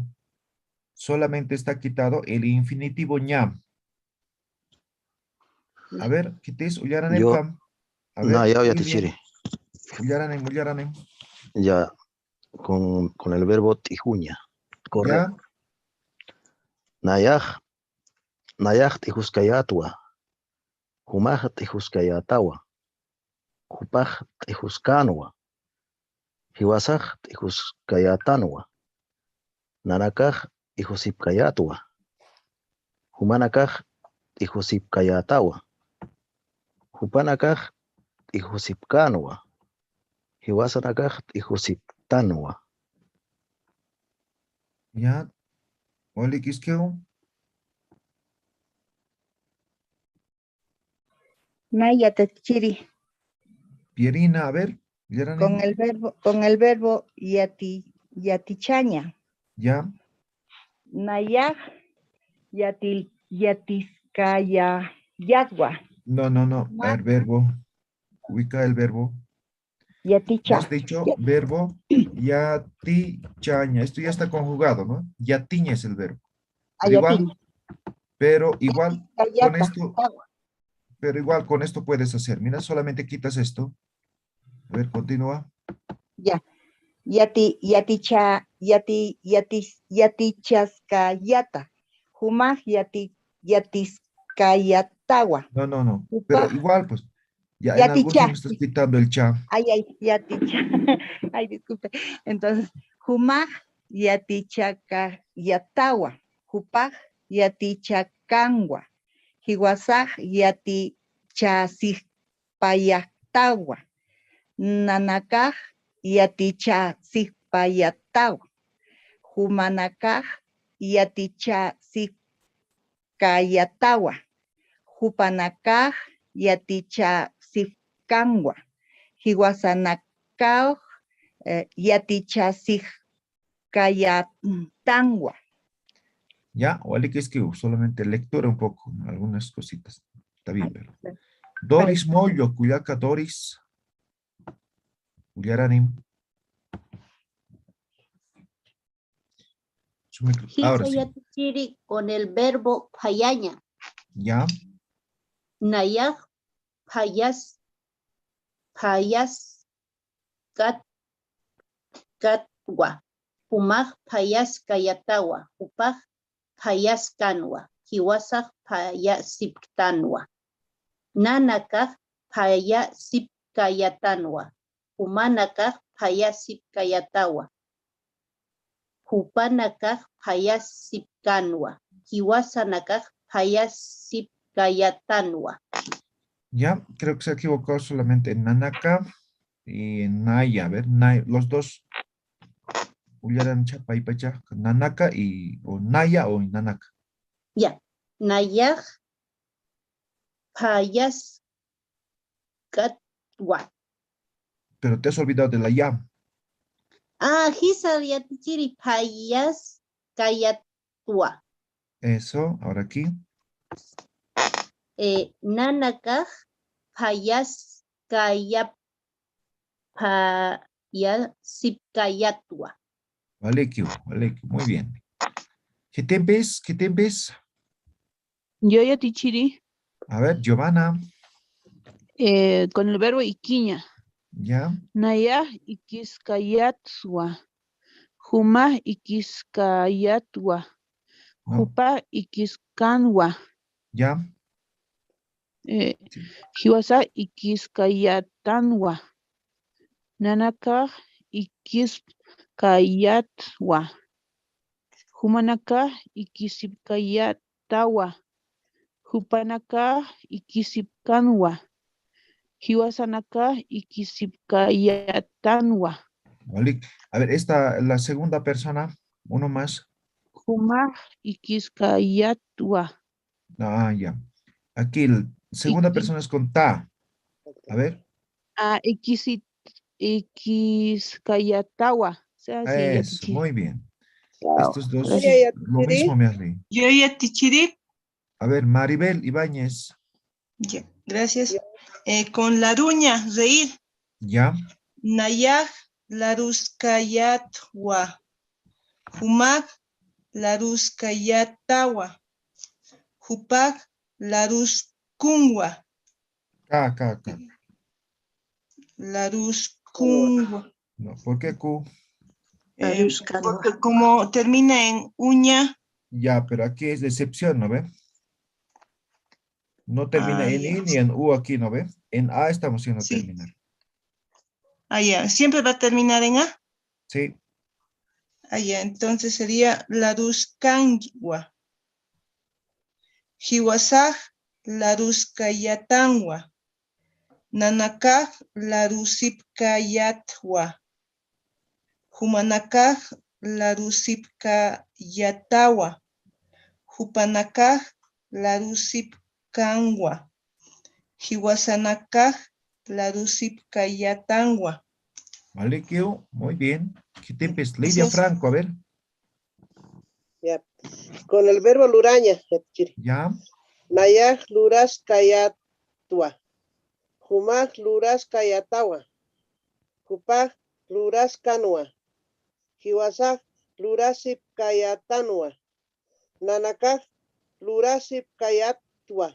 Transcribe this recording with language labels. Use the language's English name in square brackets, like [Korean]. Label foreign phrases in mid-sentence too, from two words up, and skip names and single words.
[Spanish] Solamente está quitado el infinitivo ñam. A ver, ¿qué te es? Yo, [Aymara] Uyaranepam. A [Spanish] no, ver, ya muy [Aymara] Yatichiri. [Spanish] bien. Uyaranem. Ya, con el verbo tijuña. Correcto. ¿Ya? [Aymara] Nayaj tijuskayatwa. Humaj tijuskayatawa. Hupaj tijuskanwa. Hiwasaj tijuskayatanwa. Nanakaj tijusipkayatwa. Humanakaj tijusipkayatawa. Hupanakaj tijusipkanwa. Hiwasanakaj tijusiptanwa. [Spanish] ¿Ya? Oli, ¿qué es que? [Aymara] Naya Yatichiri. [Spanish] Pierina, a ver. Con el verbo yatichaña. ¿Ya? [Aymara] Nayaj yatiskaya yatwa. [Spanish] No. A ver, verbo. Ubica el verbo. Me [Aymara] Yaticha. [Spanish] has dicho verbo yatichaña. Esto ya está conjugado, ¿no? Yatiña es el verbo. Pero igual con esto, puedes hacer. Mira, solamente quitas esto. A ver, continúa. Ya. [Aymara] Yatichaskayata. Humaj yatiskayatawa. [Spanish] No. Pero igual, pues, ya en algunos me estás quitando el cha. Yaticha. Ay, disculpe. [Aymara] Entonces, humaj yatichakayatawa. Hupaj yatichakanwa. Hiwasaj yatichasipayatawa. Nanakaj yatichasipayatawa. Humanakaj yatichasipkayatawa. Hupanakaj yatichasipkanwa. Hiwasanakaj yatichasipkayatanwa. [Spanish] Ya, o que es que solamente lectura un poco, ¿no? Algunas cositas. Está bien, pero. Doris Mollo, Cuyaca Doris. Cuyaranim. Ahora sí. Yatichiri con el verbo payaña. Ya. [Aymara] Nayaj payas katwa. Humaj payas kayatawa. Upaj payas kanwa. Hiwasaj payasiptanwa. Nanakaj payasipkayatanwa. Humanakaj payasipkayatawa. Hupanakaj payasipkanwa. Hiwasanakaj payasipkayatanwa. [Spanish] Ya, creo que se ha equivocado solamente en Nanaka y en Naya. A ver, los dos. [Aymara] Uyaran Chapaipacha, Nanaka o Naya o Nanaka. Ya, Nayaj payas katwa. [Spanish] Pero te has olvidado de la ya. [Aymara] Hisa Yatichiri payas kayatwa. [Spanish] Eso, ahora aquí. [Aymara] Nanakaj payas payasipkayatwa. [Spanish] Vale, muy bien. ¿Qué te ves? Yo Yatichiri, A ver, Giovanna. con el verbo iquiña. Ya. [Aymara] Naya ikiskayatswa. Huma ikiskayatwa. Hupa ikiskanwa. [Spanish] Ya. [Aymara] Hiwasa ikiskayatanwa. Nanaka ikisqayatwa. Humanakaq ikisipkayatawa. Hupanakaq ikisipkanwa. Hiwasanakaq ikisipkayatanwa. [Spanish] Malik, a ver, la segunda persona, uno más. [Aymara] Humaq ikisqayatwa. [Spanish] Ah, ya. Aquí, segunda persona es con ta. A ver. [Aymara] Ikisqayatawa. [Spanish] Eso, muy bien. Estos dos, Gracias. lo mismo me has leído. Yo ya tichiri. A ver, Maribel Ibáñez. Ya, gracias. Con la ruña, reír. Ya. [Aymara] Nayaj laruskayatwa. Humak laruskayatawa. Hupak laruskunwa. K. Laruskunwa. [Spanish] No, ¿por qué Q? Porque como termina en uña. Ya, pero aquí es de excepción, ¿no ve? No termina en ya. I ni en U aquí, ¿no ve? En A estamos haciendo terminar. Ya. ¿Siempre va a terminar en A? Sí. Ya. Entonces sería laruskanwa. [Aymara] Hiwasaj laruskayatanwa. Nanakaj larusipkayatwa. Humanakaj larusipkayatawa. Hupanakaj larusipkanwa. Hiwasanakaj larusipkayatanwa. [Spanish] Vale, Kio, muy bien. ¿Qué tiempos? Lidia Franco, a ver. Ya. Con el verbo luraña. Ya. [Aymara] Nayaj luras kayatua. Humak luras kayatawa. Hupak luras kanua. Hiwasak lurasip kayatanua. Nanakak lurasip kayatwa.